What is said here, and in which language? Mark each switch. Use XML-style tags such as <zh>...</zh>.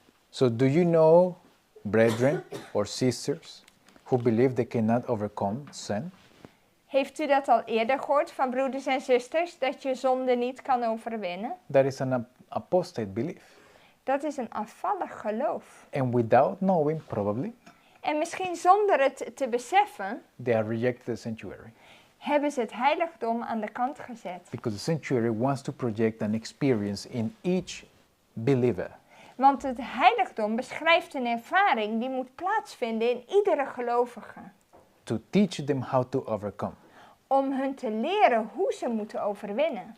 <en>So do you know, brethren or sisters, who believe they cannot overcome sin?</en> <nl>Heeft u dat al eerder gehoord van broeders en zusters, dat je zonde niet kan overwinnen?</nl> <en>That is an apostate belief.</en> <nl>Dat is een afvallig geloof.</nl> <en>And without knowing, probably,</en> <nl>En misschien zonder het te beseffen,</nl> <en>they have rejected the sanctuary.</en> <nl>hebben ze het heiligdom aan de kant gezet.</nl> <en>Because the sanctuary wants to project an experience in each believer.</en> <nl>Want het heiligdom beschrijft een ervaring die moet plaatsvinden in iedere gelovige.</nl> <en>To teach them how to overcome.</en> <nl>Om hun te leren hoe ze moeten overwinnen.</nl>